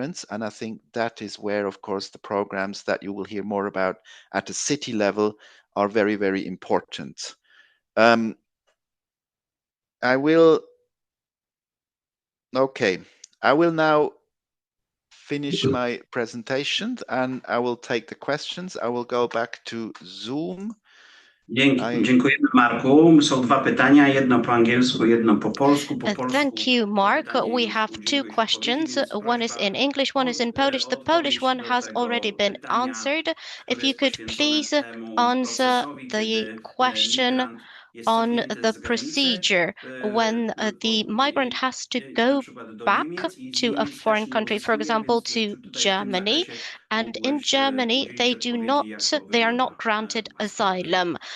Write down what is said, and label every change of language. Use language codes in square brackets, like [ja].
[en] And I think that is where, of course, the programs that you will hear more about at the city level are very, very important. I will now finish my presentation and I will take the questions. I will go back to Zoom. [pl] Dziękujemy, Marku. Są dwa pytania, jedno po angielsku, jedno po polsku. [en] Thank you, Mark. We have two questions. One is in English, one is in Polish. The Polish one has already been answered. If you could please answer the question on the procedure when the migrant has to go back to a foreign country, for example, to Germany, and in Germany they are not granted asylum.